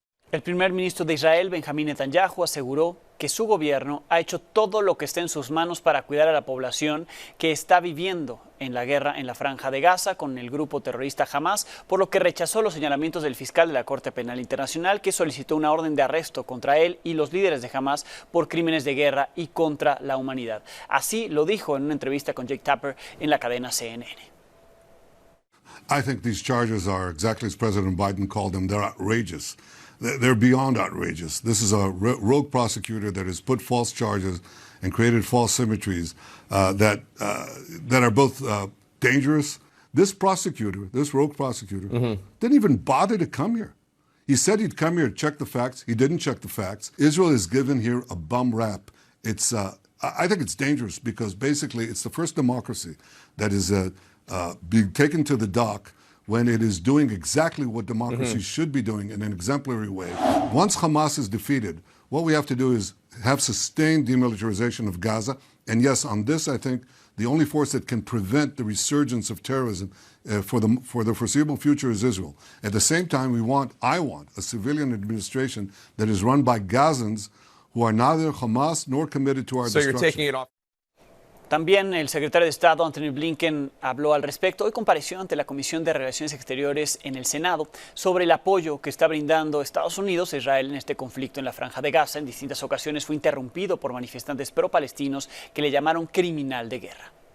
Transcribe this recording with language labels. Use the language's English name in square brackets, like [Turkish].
[Spanish] El primer ministro de Israel, Benjamín Netanyahu, aseguró que su gobierno ha hecho todo lo que esté en sus manos para cuidar a la población que está viviendo en la guerra en la Franja de Gaza con el grupo terrorista Hamas, por lo que rechazó los señalamientos del fiscal de la Corte Penal Internacional, que solicitó una orden de arresto contra él y los líderes de Hamas por crímenes de guerra y contra la humanidad. Así lo dijo en una entrevista con Jake Tapper en la cadena CNN. [English] I think these charges are exactly as President Biden called them. They're outrageous. They're beyond outrageous. This is a rogue prosecutor that has put false charges and created false symmetries that are both dangerous. This prosecutor, this rogue prosecutor, didn't even bother to come here. He said he'd come here to check the facts. He didn't check the facts. Israel is given here a bum rap. It's I think it's dangerous because basically it's the first democracy that is being taken to the dock when it is doing exactly what democracy should be doing in an exemplary way. Once Hamas is defeated, what we have to do is have sustained demilitarization of Gaza. And yes, on this, I think the only force that can prevent the resurgence of terrorism for the foreseeable future is Israel. At the same time, I want a civilian administration that is run by Gazans who are neither Hamas nor committed to our destruction. You're taking it off. [Spanish] También el secretario de Estado, Anthony Blinken, habló al respecto. Hoy compareció ante la Comisión de Relaciones Exteriores en el Senado sobre el apoyo que está brindando Estados Unidos a Israel en este conflicto en la Franja de Gaza. En distintas ocasiones fue interrumpido por manifestantes pro-palestinos que le llamaron criminal de guerra.